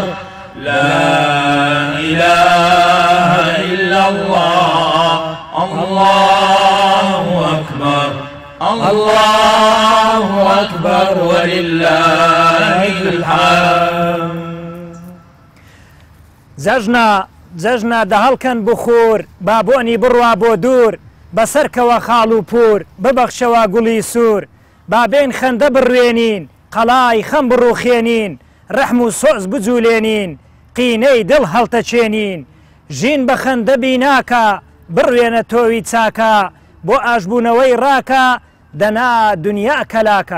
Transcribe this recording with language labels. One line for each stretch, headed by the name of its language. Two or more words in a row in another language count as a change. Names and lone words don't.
Arabic: لا إله إلا الله. الله أكبر الله أكبر ولله الحمد.
Central Kurdish: جەژنە دەهەڵکەن بخور بابۆنی بڕوا بۆ دوور بەسەرکەوە خاڵ و پور ببەخشەوە گوڵی سوور بابێن خەندە بڕوێنین قەڵای خەم بڕوخێنین ڕەحم و سۆز بجوولێنین قینەی دڵ هەڵتەچێنین ژین بە خەندە بیناکە بڕوێنە تۆوی چاکە بۆ ئاشبوونەوەی ڕاکە دەنا دنیا کەلاکە.